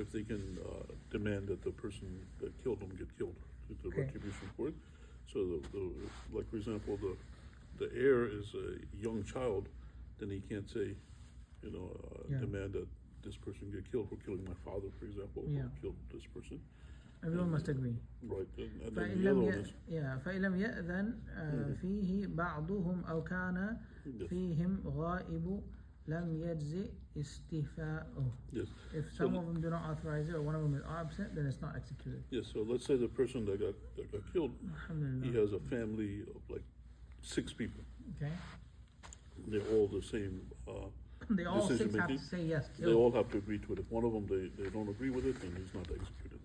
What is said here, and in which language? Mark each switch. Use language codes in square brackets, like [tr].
[en] If they can demand that the person that killed them get killed, the retribution for it. So, like for example, the heir is a young child, then he can't say, demand that this person get killed for killing my father, for example, or killed this person. Everyone must agree. Right. And then the other one is [ar] فإن لم يأذن فيه بعضهم أو كان فيهم غائب لم يجزئ استيفاؤه. [en] Yes. If some of them do not authorize it or one of them is absent, then it's not executed. Yes. So let's say the person that got killed, he has a family of like 6 people. Okay. They're all the same. They all 6 decision have making. to say yes. Kill. They all have to agree to it. If one of them they don't agree with it, then he's not executed.